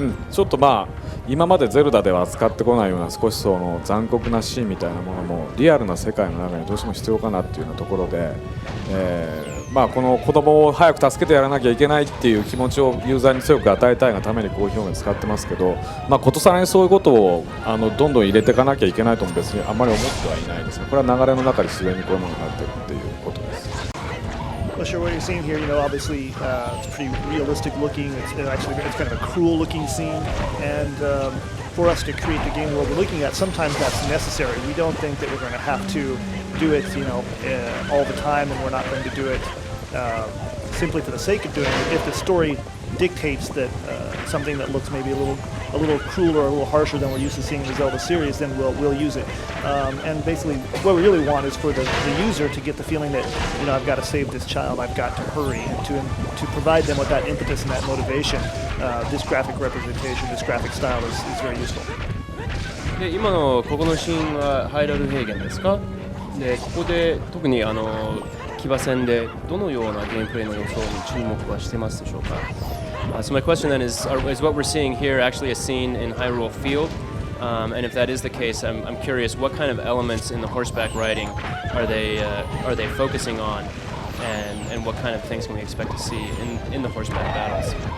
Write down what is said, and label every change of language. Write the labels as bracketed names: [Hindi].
[Japanese] ちょっと今までゼルダでは扱ってこないような少しその残酷なシーンみたいなものもリアルな世界の中にどうしても必要かなっていうようなところで、この子供を早く助けてやらなきゃいけないっていう気持ちをユーザーに強く与えたいがためにこういう表現を使ってますけど、ことさらにそういうことをどんどん入れていかなきゃいけないとも別にあんまり思ってはいないですね。これは流れの中で自然にこういうものになっているっていうことです。 [English] Well, sure. What you're seeing here, obviously it's pretty realistic looking. It's kind of a cruel looking scene, and for us to create the game world we're looking at, sometimes that's necessary. We don't think that we're going to have to do it, all the time, and we're not going to do it simply for the sake of doing it. If the story dictates that something that looks maybe a little crueler or a little harsher than we're used to seeing in the Zelda series, then we'll use it. And basically, what we really want is for the user to get the feeling that I've got to save this child, I've got to hurry, and to provide them with that impetus and that motivation. This graphic representation, this graphic style is very useful. [Japanese] で今のここのシーンはハイラル平原ですか？でここで特に騎馬戦でどのようなゲームプレイの予想に注目はしてますでしょうか？ [English] So my question then is what we're seeing here actually a scene in Hyrule Field? And if that is the case, I'm curious what kind of elements in the horseback riding are they focusing on, and what kind of things can we expect to see in the horseback battles?